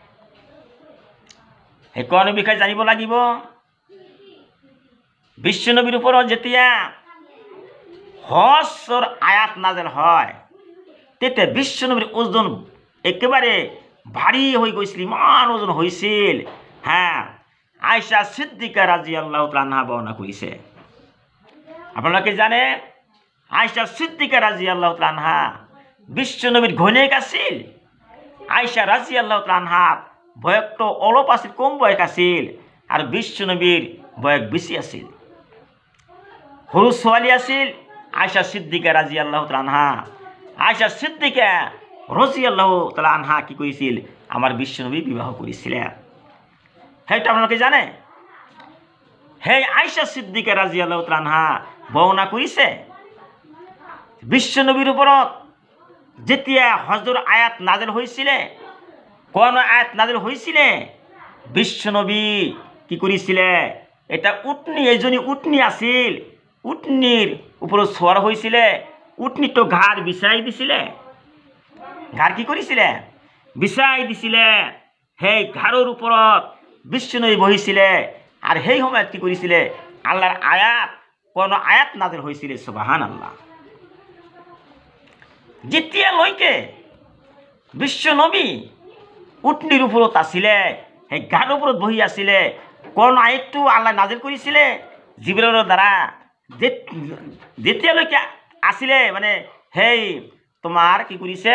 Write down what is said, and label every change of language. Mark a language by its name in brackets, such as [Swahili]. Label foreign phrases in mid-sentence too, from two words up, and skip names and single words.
[Assamese] সেই কোরআনৰ বিষয়ে জানিব লাগিব। বিশ্ব নবীৰ ওপৰত যেতিয়া হজৰ আয়াত নাজিল হয়, তেতিয়া বিশ্ব নবীৰ ওজন একেবাৰে ভারী হৈ গৈছিল, ইমান ওজন হৈছিল। আয়েশা সিদ্দিকা [Arabic] رضي الله تعالى عنها [Assamese] বর্ণনা কৰিছে। আপোনালোকে জানে আয়েশা সিদ্দিকা [Arabic] رضي الله تعالى عنها [Assamese] বিশ্ব নবীৰ ঘৈণীয়েক আছিল। আয়েশা [Arabic] رضي الله تعالى عنها [Assamese] বয়সটো অলপ আছিল, কম বয়স আছিল, আৰু বিশ্ব নবীৰ বয়স বেছি আছিল। সৰু ছোৱালী আছিল আয়েশা সিদ্দিকা [Arabic] رضي الله تعالى عنها. [Assamese] আয়েশা সিদ্দিকা [Arabic] رضي الله تعالى عنها [Assamese] কি কৰিছিল? আমাৰ বিশ্ব নবী বিবাহ কৰিছিলে। সেইটো আপোনালোকে জানে। সেই আয়েশা সিদ্দিকা [Arabic] رضي الله تعالى عنها [Assamese] বৰ্ণনা কৰিছে, বিশ্ব নবীৰ ওপৰত যেতিয়া হজৰ আয়াত নাজিল হৈছিলে, কোন আয়াত নাজিল হৈছিলে, বিশ্ব নবী কি কৰিছিলে? এটা উটনি, এজনী উটনি আছিল, উটনিৰ ওপৰত সৱাৰ হৈছিলে। উটনিটো ঘাড় বিছাই দিছিলে। ঘাড় কি কৰিছিলে? বিছাই দিছিলে। সেই ঘাড়ৰ ওপৰত বিশ্ব নবী বহিছিলে। আৰু সেই সময়ত কি কৰিছিলে? আল্লাহৰ আয়াত, কোন আয়াত নাজিল হৈছিলে। সুবহানাল্লাহ। যেতিয়ালৈকে বিশ্ব নবী উটনিৰ ওপৰত আছিলে, সেই ঘাড়ৰ ওপৰত বহি আছিলে, কোন আয়াতটো আল্লাহ নাজিল কৰিছিলে? জিবৰাইলৰ দ্বাৰা। যেতিয়ালৈকে আছিলে, মানে সেই তোমাৰ কি কৰিছে?